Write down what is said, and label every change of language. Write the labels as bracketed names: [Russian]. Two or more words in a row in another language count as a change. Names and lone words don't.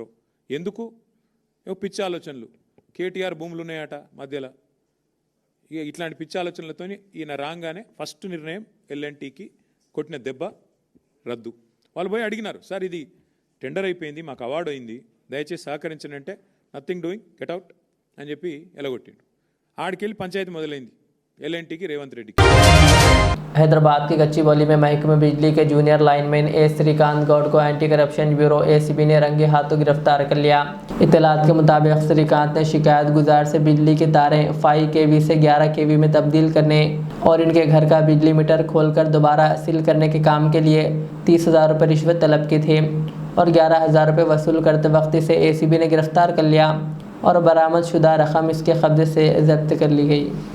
[Telugu] ఎందుకు, పిచ్చి ఆలోచనలు, కేటీఆర్ భూములు ఉన్నాయట మధ్యలో, ఇక ఇట్లాంటి పిచ్చి ఆలోచనలతో ఈయన రాగానే ఫస్ట్ నిర్ణయం ఎల్ఎన్టీకి కొట్టిన దెబ్బ రద్దు. వాళ్ళు పోయి అడిగినారు, సార్ ఇది టెండర్ అయిపోయింది, మాకు అవార్డు అయింది, దయచేసి సహకరించండి అంటే [English] nothing doing, get out [Telugu] అని చెప్పి ఎలగొట్టిండు. ఆడికెళ్ళి పంచాయతీ మొదలైంది ఎల్ఎన్టీకి, రేవంత్ రెడ్డికి. [Urdu] حیدرآباد کی کچی بولی میں محکمہ بجلی کے جونیئر لائن مین اے سریکانت گوڈ کو اینٹی کرپشن بیورو ACB نے رنگے ہاتھوں گرفتار کر لیا۔ اطلاعات کے مطابق سریکانت نے شکایت گزار سے بجلی کی تاریں 5 kV سے 11 kV میں تبدیل کرنے اور ان کے گھر کا بجلی میٹر کھول کر دوبارہ سیل کرنے کے کام کے لیے 30,000 روپے رشوت طلب کی تھی اور 11,000 روپے وصول کرتے وقت اسے ACB نے گرفتار کر لیا اور برآمد شدہ رقم اس کے قبضے سے ضبط کر لی گئی۔